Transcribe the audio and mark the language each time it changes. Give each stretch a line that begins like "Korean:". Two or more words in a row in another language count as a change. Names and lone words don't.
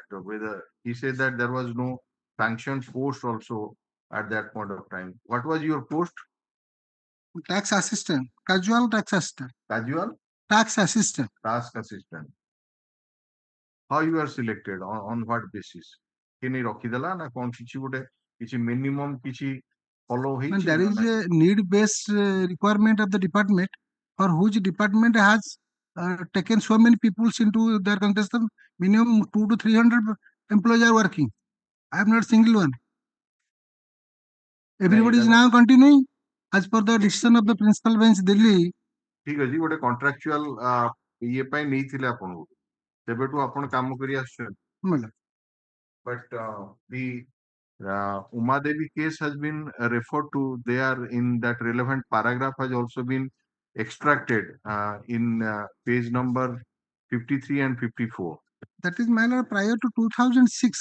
English: Whether he said that there was no sanctioned post also at that point of time. What was your post? Tax assistant. Casual tax assistant. Casual? Tax assistant. Task assistant. How you are selected? On what basis?
Odia: କିନି ରଖିଦେଲା ନା କୋଉ କିଛି ଗୋଟେ କିଛି minimum କିଛି follow heichi?
English: There is a need-based requirement of the department, for which department has taken so many people into their contestant. Minimum 200 to 300 employees are working. I am not single one. Everybody is now continuing as per the decision of the principal bench Delhi.
Odia: ଠିକ ଅଛି ଗୋଟେ କଣ୍ଟ୍ରାକ୍ଚୁଆଲ ଇଏ ପାଇଁ ନେଇଥିଲେ ଆପଣଙ୍କୁ ସେବେଠୁ ଆପଣ କାମ କରି ଆସୁଛନ୍ତି
English: Madam. but the Uma Devi case has been referred to there in that relevant paragraph has also been extracted in page number 53 and 54. That is, my lord, prior to 2006.